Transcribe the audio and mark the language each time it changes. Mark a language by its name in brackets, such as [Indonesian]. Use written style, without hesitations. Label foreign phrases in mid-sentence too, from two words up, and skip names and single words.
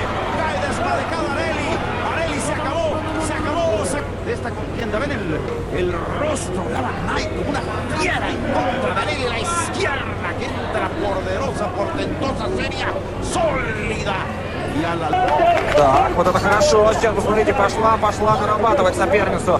[Spanish] Cae desmadejado Areli. Areli se acabó. De esta contienda. Ven el rostro de Alan Knight como una fiera en contra de Areli. La izquierda que entra poderosa, portentosa, seria, sólida. Y a la... [Russian] Так, вот это хорошо. Сейчас, посмотрите, пошла нарабатывать соперницу.